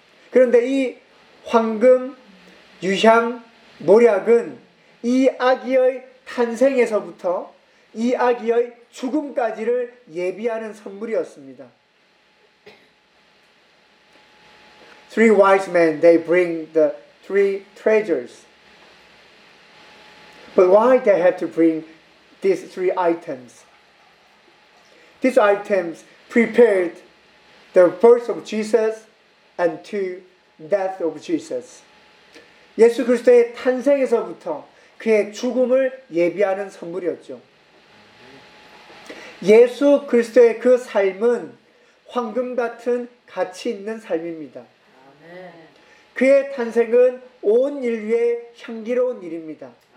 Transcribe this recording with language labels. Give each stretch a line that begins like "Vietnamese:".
Korean: 그런데 이 황금, 유향, 모략은 이 아기의 탄생에서부터 이 아기의 죽음까지를 예비하는 선물이었습니다.
English: Three wise men, they bring the three treasures. But why they had to bring these three items? These items prepared the birth of Jesus and to death of Jesus.
Korean: 예수 그리스도의 탄생에서부터 그의 죽음을 예비하는 선물이었죠. 예수 그리스도의 그 삶은 황금 같은 가치 있는 삶입니다. 그의 탄생은 온 인류의 향기로운 일입니다.